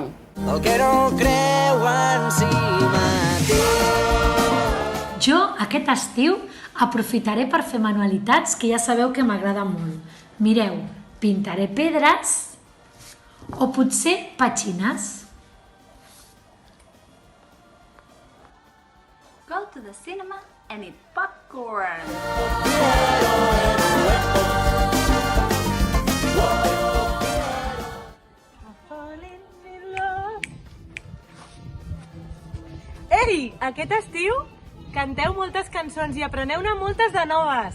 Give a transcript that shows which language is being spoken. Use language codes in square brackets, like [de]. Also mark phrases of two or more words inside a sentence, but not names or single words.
[ca] El que no creu en si mateix. Jo aquest estiu aprofitaré per fer manualitats que ja sabeu que m'agrada molt. Mireu, pintaré pedres o potser petxines. [en] Go to the cinema and eat popcorn. [ca] Ei, aquest estiu canteu moltes cançons i apreneu-ne moltes de noves.